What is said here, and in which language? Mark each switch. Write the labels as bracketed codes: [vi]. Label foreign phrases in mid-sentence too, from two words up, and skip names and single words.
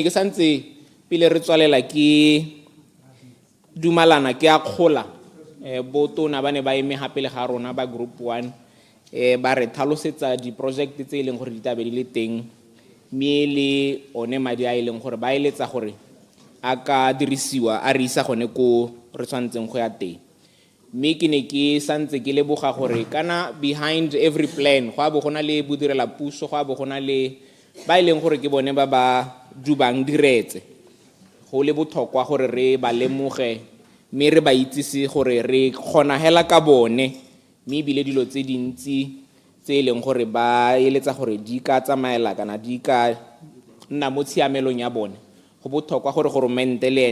[tn] ke santse pele re tswalela ke dumalana ke a kgola botona ba ne ba eme hape le ga rona ba group 1 ba re tlhalosetsa di-project tse e leng gore di tabe di le teng mme le one madi a e leng gore ba eletsa gore a ka dirisiwa a re isa gone ko re tshwantseng go ya teng mme ke ne ke santse ke leboga gore kana [en] behind every plan [tn] go a bo gona le bodirela puso go a bo gona le ba e leng gore ke bone ba dubang diretse go le botlhokwa gore re ba lemoge mme re ba itsise gore re kgona hela ka bone mme ebile dilo tse dintsi tse e leng gore ba eletsa gore di ka tsamaela kana di ka nna mo tshiamelong ya bone go botlhokwa gore goromente le